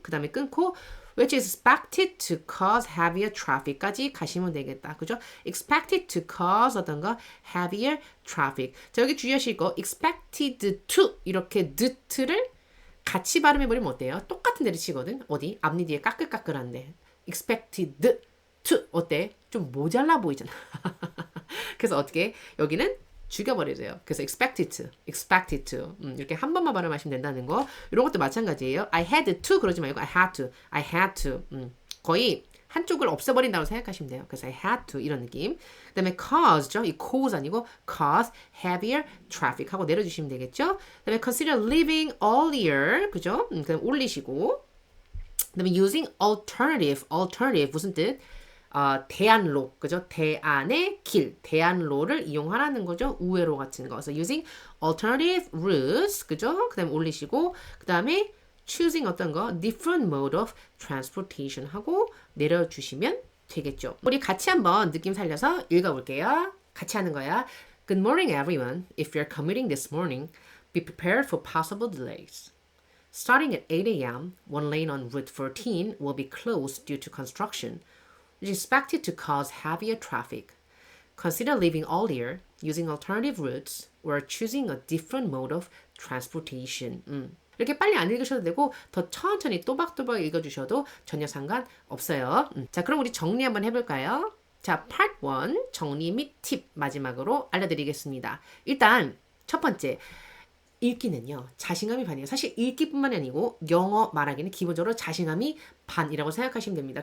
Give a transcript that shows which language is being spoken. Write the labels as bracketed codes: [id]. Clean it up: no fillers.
[ko] 그 다음에 끊고 [en] which is expected to cause heavier traffic까지 [ko] 가시면 되겠다. 그죠? [en] expected to cause [ko] 어떤 거? [en] heavier traffic. [ko] 자, 여기 주의하실 거 [en] expected to [ko] 이렇게 t를 같이 발음해버리면 어때요? 똑같은 데를 치거든. 어디? 앞니 뒤에 까끌까끌한데. [en] expected to [ko] 어때? 좀 모자라 보이잖아. 그래서 어떻게? 여기는 죽여버려줘요. 그래서 [en] expected to. [ko] 이렇게 한 번만 발음하시면 된다는 거. 이런 것도 마찬가지예요. [en] I had to [ko] 그러지 말고 [en] I had to. [ko] 거의 한쪽을 없애버린다고 생각하시면 돼요. 그래서 [en] I had to [ko] 이런 느낌. 그 다음에 cause죠. 이 cause 아니고 [en] cause heavier traffic [ko] 하고 내려주시면 되겠죠. 그 다음에 [en] consider leaving earlier. [ko] 그죠? 그럼 올리시고. 그 다음에 [en] using alternative [ko] 무슨 뜻? 대안로, 그죠? 대안의 길, 대안로를 이용하라는 거죠. 우회로 같은 거. 그래서 [en] using alternative routes, [ko] 그죠? 그 다음에 올리시고, 그 다음에 choosing 어떤 거? [en] different mode of transportation [ko] 하고 내려주시면 되겠죠. 우리 같이 한번 느낌 살려서 읽어볼게요. 같이 하는 거야. [en] Good morning, everyone. If you're commuting this morning, be prepared for possible delays. Starting at 8 a.m., one lane on Route 14 will be closed due to construction, which is expected to cause heavier traffic. Consider leaving earlier, using alternative routes, or choosing a different mode of transportation. [ko] 이렇게 빨리 안 읽으셔도 되고 더 천천히 또박또박 읽어주셔도 전혀 상관없어요. 자, 그럼 우리 정리 한번 해볼까요? 자, Part 1 정리 및 팁 마지막으로 알려드리겠습니다. 일단 첫 번째. 읽기는요. 자신감이 반이에요. 사실 읽기뿐만 아니고 영어 말하기는 기본적으로 자신감이 반이라고 생각하시면 됩니다.